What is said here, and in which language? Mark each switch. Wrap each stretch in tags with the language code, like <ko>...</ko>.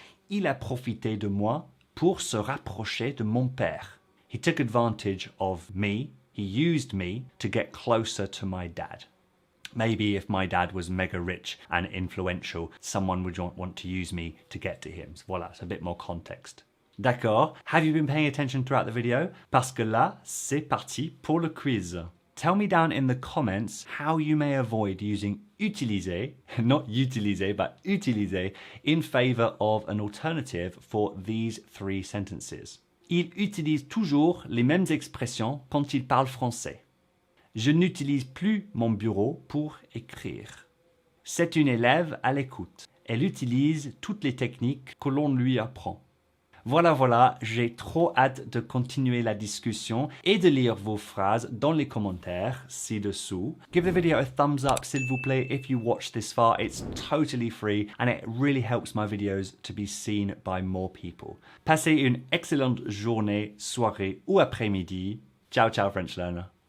<fr>Il a profité de moi pour se rapprocher de mon père.</fr> <en>He took advantage of me, he used me to get closer to my dad. Maybe if my dad was mega rich and influential, someone would want to use me to get to him. So voilà, it's a bit more context.</en> <fr>D'accord?</fr> <en>Have you been paying attention throughout the video?</en> <fr>Parce que là, c'est parti pour le quiz.</fr> <en>Tell me down in the comments how you may avoid using utiliser, not utiliser, but utiliser, in favor of an alternative for these three sentences.</en> <fr>Il utilise toujours les mêmes expressions quand il parle français. Je n'utilise plus mon bureau pour écrire. C'est une élève à l'écoute. Elle utilise toutes les techniques que l'on lui apprend. Voilà, j'ai trop hâte de continuer la discussion et de lire vos phrases dans les commentaires ci-dessous.</fr> <en>Give the video a thumbs up,</en> <fr>s'il vous plaît,</fr> <en>if you watched this far. It's totally free and it really helps my videos to be seen by more people.</en> <fr>Passez une excellente journée, soirée ou après-midi. Ciao, ciao,</fr> <en>French learner.</en>